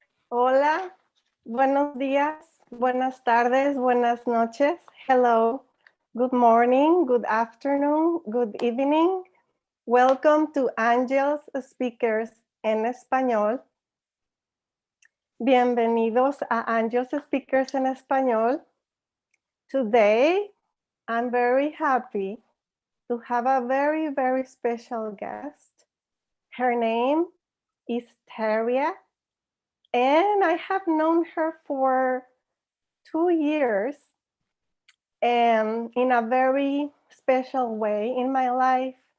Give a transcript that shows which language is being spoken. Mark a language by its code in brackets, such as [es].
[es] Hola, buenos días, buenas tardes, buenas noches. [en] Hello, good morning, good afternoon, good evening. Welcome to Angelspeakers en español. [es] Bienvenidos a Angelspeakers en español. [en] Today, I'm very happy to have a very, very special guest. Her name is Teria, and I have known her for 2 years, and in a very special way in my life.